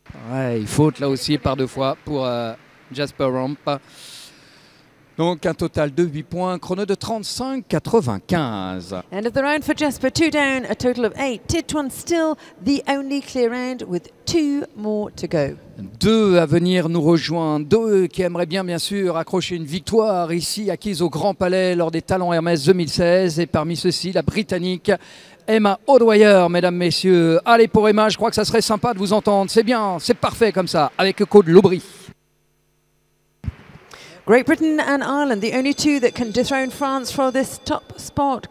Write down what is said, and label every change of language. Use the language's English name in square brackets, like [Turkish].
[French] Ouais, il faute là aussi par deux fois pour Jasper Romp. Donc un total de 8 points, chrono de 35,95. [English] End of the round for Jesper, 2 down, a total of 8. Titouan still the only clear round with 2 more to go. [French] Deux à venir nous rejoindre, deux qui aimeraient bien sûr accrocher une victoire ici acquise au Grand Palais lors des Talents Hermès 2016. Et parmi ceux-ci, la Britannique Emma O'Dwyer, mesdames, messieurs. Allez pour Emma, je crois que ça serait sympa de vous entendre. C'est bien, c'est parfait comme ça, avec Claude Lobry. [English] Great Britain and Ireland, the only two that can dethrone France for this top spot.